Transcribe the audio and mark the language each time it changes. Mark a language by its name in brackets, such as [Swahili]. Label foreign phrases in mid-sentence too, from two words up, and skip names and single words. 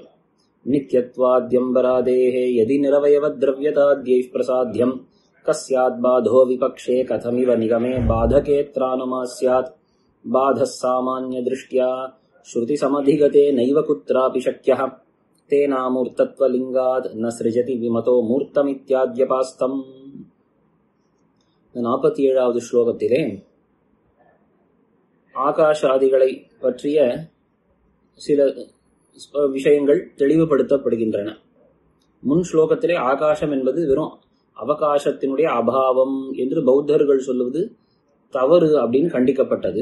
[Sanskrit] नित्यत्वाद्यम्बरादेः यदि निरवयवद्रव्यताद्यैः प्रसाध्यम् कस्याद्बाधो विपक्षे कथमिव निगमे बाधकेऽत्रानुमा स्यात्। बाधः सामान्यदृष्ट्या श्रुतिसमधिगते नैव कुत्रापि शक्यः। तेनामूर्तत्वलिङ्गात् न सृजति विमतो मूर्तमित्याद्यपास्तम्। [Tamil] 47வது ஸ்லோகத்திலே ஆகாஷாதிகளை பற்றிய சில விஷயங்கள் தெளிவுபடுத்தப்படுகின்றன. முன் ஸ்லோகத்திலே ஆகாசம் என்பது வெறும் அவகாசத்தினுடைய அபாவம் என்று பௌத்தர்கள் சொல்லுவது தவறு அப்படின்னு கண்டிக்கப்பட்டது.